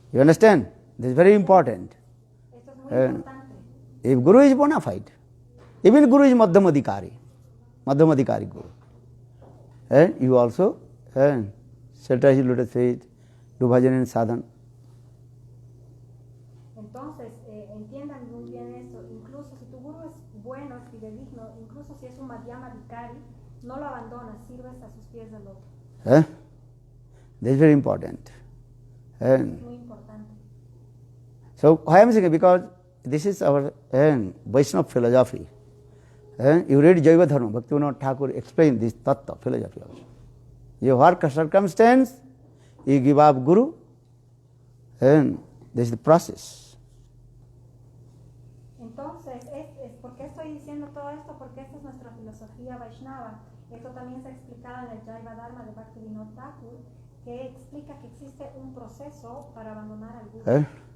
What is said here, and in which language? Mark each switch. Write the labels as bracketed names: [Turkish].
[English] You understand? This is very important. [Spanish] Esto es muy importante. [English] If Guru is bona fide, even Guru is Madhyam Adhikari Guru, you also shelter his lotus feet, do bhajan and sadhan. [Spanish] Entonces, entiendan muy bien esto, incluso si tu Guru es bueno, es fidedigno, incluso si es un Madhyama Vicari, no lo abandonas, sirves a sus pies del otro. [English] This is very important. And [Spanish] Muy importante. [English] so why I am saying, because this is our Vaishnava philosophy. You read Jaiva Dharma, Bhaktivinoda Thakur explained this tattva philosophy also. You work a circumstance, you give up Guru, and this is the process. [Spanish] Entonces, ¿por qué estoy diciendo todo esto? Porque esta es nuestra filosofía Vaishnava. Esto también se ha explicado en el Jaiva Dharma de Bhaktivinoda Thakur, que explica que existe un proceso para abandonar al Guru.